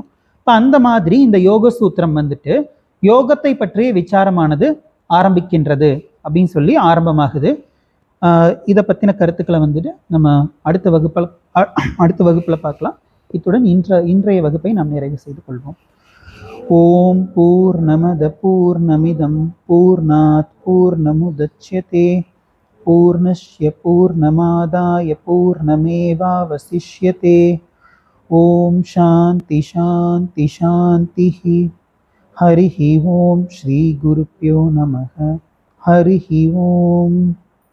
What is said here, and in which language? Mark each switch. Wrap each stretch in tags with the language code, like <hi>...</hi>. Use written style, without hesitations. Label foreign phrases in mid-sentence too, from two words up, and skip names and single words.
<ta>இப்ப அந்த மாதிரி இந்த யோக சூத்திரம் வந்துட்டு யோகத்தை பற்றிய விசாரமானது ஆரம்பிக்கின்றது அப்படின்னு சொல்லி ஆரம்பமாகுது. இதை பத்தின கருத்துக்களை வந்துட்டு நம்ம அடுத்த வகுப்புல பார்க்கலாம். இத்துடன் இன்றைய வகுப்பை நாம் நிறைவு செய்து கொள்வோம்.</ta> <sa>ओम् पूर्णमदः पूर्णमिदं पूर्णात् पूर्णमुदच्यते पूर्णस्य पूर्णमादाय पूर्णमेवावशिष्यते. ओम् शान्तिः शान्तिः शान्तिः. हरिः ओम् श्री गुरुभ्यो नमः. हरिः ओम्.</sa>